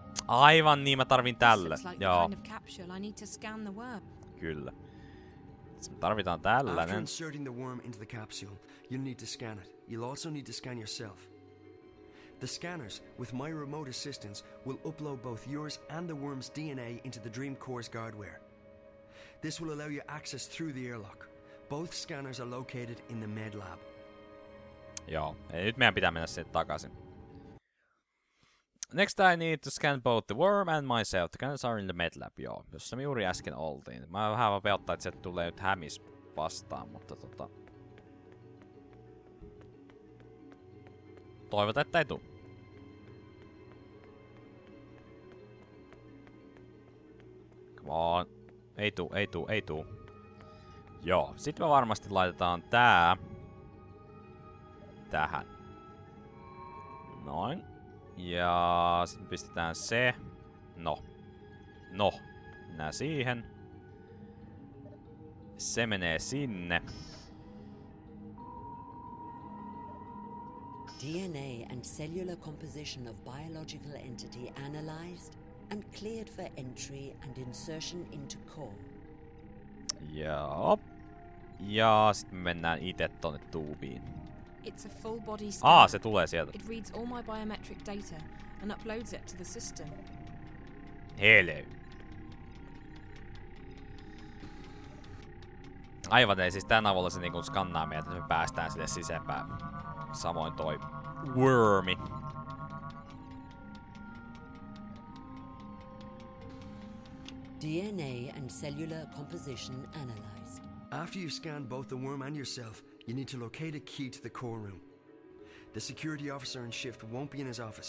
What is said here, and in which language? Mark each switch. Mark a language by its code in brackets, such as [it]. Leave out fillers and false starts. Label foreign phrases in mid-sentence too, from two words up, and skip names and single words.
[fi] Aivan niin, mä tarvin tälle. Joo. Kyllä. Me tarvitaan tällainen. [en] After inserting the worm into the capsule, you'll need to scan it. You'll also need to scan yourself. The scanners, with my remote assistance, will upload both yours and the worm's DNA into the Dream Core's guardware. This will allow you access through the airlock. Both scanners are located in the med lab. [fi] Joo, eli nyt meidän pitää mennä sinne takaisin. [en] Next I need to scan both the worm and myself. The scanners are in the med lab, [fi] joo. Jossa me juuri äsken oltiin. Mä vähän vaan pelottaa, että sieltä tulee nyt hämis vastaan, mutta toivotaan, että ei tuu. [en] Come on. [fi] Ei tuu. Joo, sit me varmasti laitetaan tää tähän. Noin. Ja sitten pistetään se. No. Nää siihen. Se menee sinne. [en] DNA and cellular composition of biological entity analyzed and cleared for entry and insertion into core. [fi] Joo. Ja sitten me mennään itse tonne tuubiin. [en] It's a full body scan. [fi] Se tulee sieltä. [en] It reads all my biometric data and uploads it to the system. Hello. [fi] Aivan, ei siis tän avulla se niinku skannaa meitä, että me päästään sille sisäänpäin. Samoin toi wormi. [en] DNA and cellular composition analyzed. After you've scanned both the worm and yourself, you need to locate a key to the core room. The security officer in shift won't be in his office.